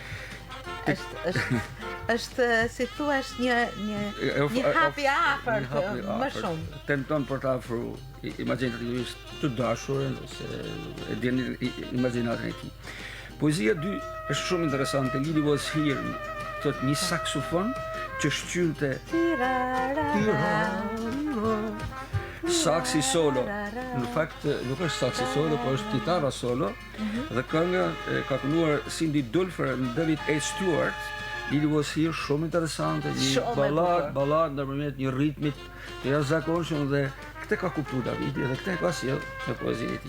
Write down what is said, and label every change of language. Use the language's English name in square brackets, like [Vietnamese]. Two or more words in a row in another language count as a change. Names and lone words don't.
[Albanian] Është si thua një hapi afër më shumë. Tenton për të afruar imagjinativisht të dashurën ose e diën imagjinatën e tij. Poezia 2 është shumë interesante. Lili was here, thot një saksofon që shqynte saksi solo. Në fakt nuk është saksi solo, por është kitara solo. Dhe kënga ka kënduar Cindy Dulfer në David A. Stewart. Lili Was Here, shumë interesante, një ballad ndërmjet një ritmit të jashtëzakonshëm dhe këtë ka kuptuar Davidi dhe këtë ka sjell në poezinë e tij.